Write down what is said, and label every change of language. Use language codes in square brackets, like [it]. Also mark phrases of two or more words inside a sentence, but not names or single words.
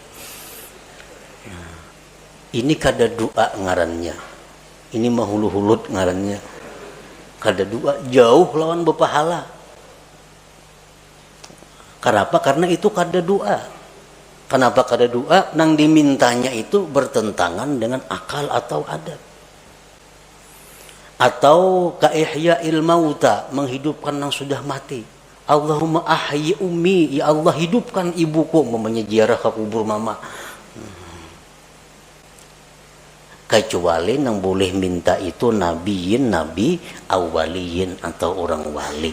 [bjn] Nah, ini kada doa ngarannya. Ini mahulu-hulut ngarannya. Kada doa, jauh lawan berpahala. Kenapa? Karena itu kada doa. [id] Kenapa kada doa? Nang dimintanya itu bertentangan dengan akal atau adat. Atau [ar] kaihya'il mauta, [id] menghidupkan yang sudah mati. [ar] Allahumma ahyi ummi, [id] ya Allah hidupkan ibuku, mamanya ziarah ke kubur mama. Kecuali yang boleh minta itu nabiyin, nabi, awaliyin atau orang wali.